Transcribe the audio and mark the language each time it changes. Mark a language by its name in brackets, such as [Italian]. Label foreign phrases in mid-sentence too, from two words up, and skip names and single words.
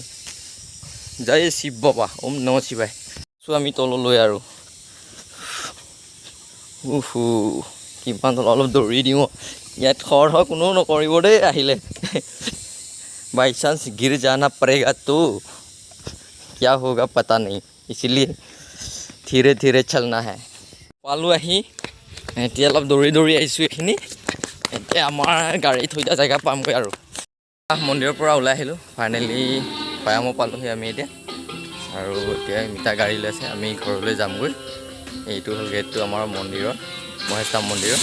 [Assamese] জয় শিৱ বাবা, [Sanskrit] ओम नम शिवाय। [Assamese] চ' আমি তললৈ আৰু কিমান তল, অলপ দৌৰি দিওঁ। ইয়াত খৰ কোনেও নকৰিব দেই আহিলে। [English] by chance [Hindi] गिर जाना पड़ेगा तो क्या होगा पता नहीं, इसलिए धीरे धीरे चलना है। [Assamese] পালোঁ আহি, এতিয়া অলপ দৌৰি আহিছোঁ এইখিনি। এতিয়া আমাৰ গাড়ী থৈ দিয়া জেগা পামগৈ আৰু। মন্দিৰৰ পৰা ওলাই আহিলোঁ, ফাইনেলি ভৈয়ামো পালোঁহি আমি এতিয়া। আৰু এতিয়া মিতা গাড়ী লৈছে, আমি ঘৰলৈ যামগৈ। এইটো হ'ল গেটটো আমাৰ মন্দিৰৰ, মহেশধাম মন্দিৰৰ।